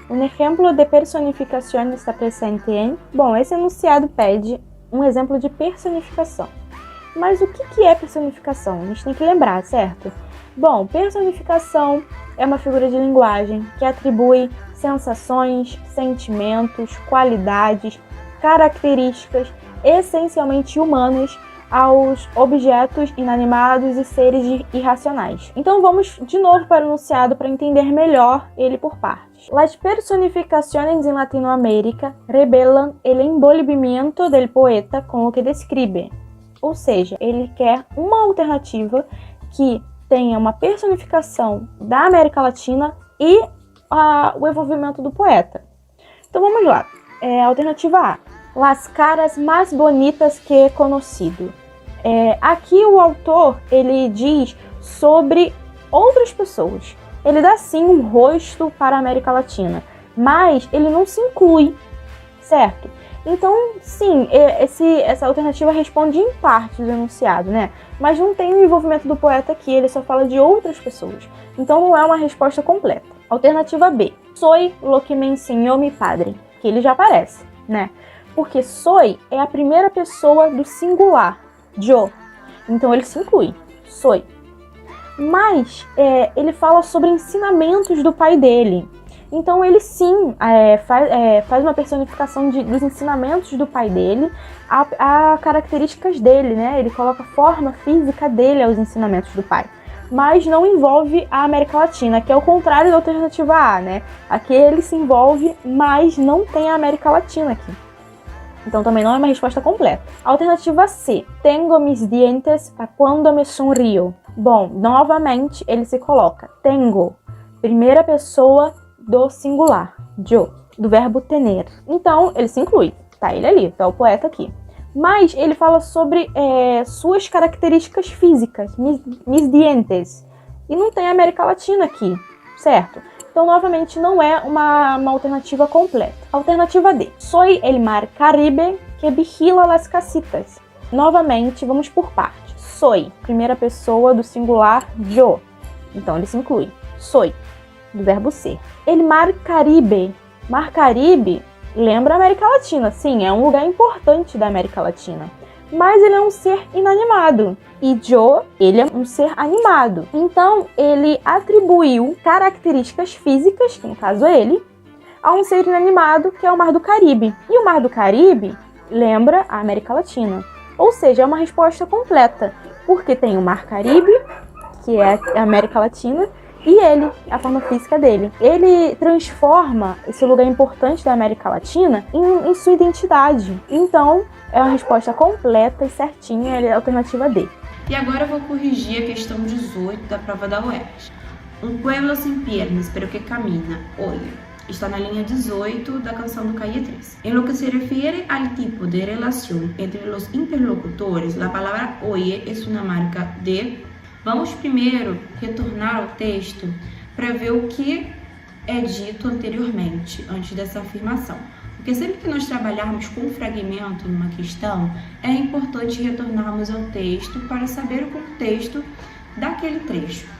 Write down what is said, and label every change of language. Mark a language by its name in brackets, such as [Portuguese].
[Spanish] Un ejemplo de personificación está presente em... [Portuguese] Bom, esse enunciado pede um exemplo de personificação. Mas o que é personificação? A gente tem que lembrar, certo? Bom, personificação é uma figura de linguagem que atribui sensações, sentimentos, qualidades, características essencialmente humanas aos objetos inanimados e seres irracionais. Então vamos de novo para o enunciado para entender melhor ele por partes. [Spanish] Las personificaciones en Latinoamérica revelan el envolvimiento del poeta con lo que describe. [Portuguese] Ou seja, ele quer uma alternativa que tenha uma personificação da América Latina e o envolvimento do poeta. Então vamos lá. Alternativa A. [Spanish] Las caras más bonitas que he conocido. [Portuguese] Aqui o autor ele diz sobre outras pessoas. Ele dá sim um rosto para a América Latina. mas ele não se inclui, certo? Então, sim, essa alternativa responde em parte do enunciado, né? Mas não tem o envolvimento do poeta aqui, ele só fala de outras pessoas. Então não é uma resposta completa. Alternativa B. [Spanish] Soy lo que me enseñó mi padre. [Portuguese] Que ele já aparece, né? Porque soy é a primeira pessoa do singular, yo. Então ele se inclui, soy. Mas ele fala sobre ensinamentos do pai dele. Então ele sim faz uma personificação dos ensinamentos do pai dele a características dele, né? Ele coloca a forma física dele aos ensinamentos do pai. Mas não envolve a América Latina, que é o contrário da alternativa A, né? Aqui ele se envolve, mas não tem a América Latina aqui. Então também não é uma resposta completa. Alternativa C. [Spanish] Tengo mis dientes para cuando me sonrío. [Portuguese] Bom, novamente ele se coloca tengo, primeira pessoa do singular, yo, do verbo tener. Então ele se inclui, tá ele ali, tá o poeta aqui. Mas ele fala sobre suas características físicas, mis dientes. E não tem América Latina aqui, certo? Então, novamente, não é uma alternativa completa. Alternativa D. [Spanish] Soy el mar Caribe que vigila las casitas. [Portuguese] Novamente, vamos por partes. Soy, primeira pessoa do singular, yo. Então, ele se inclui. Soy, do verbo ser. El mar Caribe. Mar Caribe lembra a América Latina. Sim, é um lugar importante da América Latina. Mas ele é um ser inanimado. E yo, ele é um ser animado. Então, ele atribuiu características físicas, que no caso é ele, a um ser inanimado, que é o Mar do Caribe. E o Mar do Caribe lembra a América Latina. Ou seja, é uma resposta completa, porque tem o Mar Caribe, que é a América Latina, e ele, a forma física dele. Ele transforma esse lugar importante da América Latina em sua identidade. Então, é uma resposta completa e certinha, é a alternativa D. E agora eu vou corrigir a questão 18 da prova da UERJ. [Spanish] Um pueblo sin piernas, pero que camina, oye. [Portuguese] Está na linha 18 da canção do Calle 3. [Spanish] En lo que se refiere al tipo de relación entre los interlocutores, la palabra oye es una marca de... [Portuguese] Vamos primeiro retornar ao texto para ver o que é dito anteriormente, antes dessa afirmação. Porque sempre que nós trabalharmos com fragmento numa questão, é importante retornarmos ao texto para saber o contexto daquele trecho.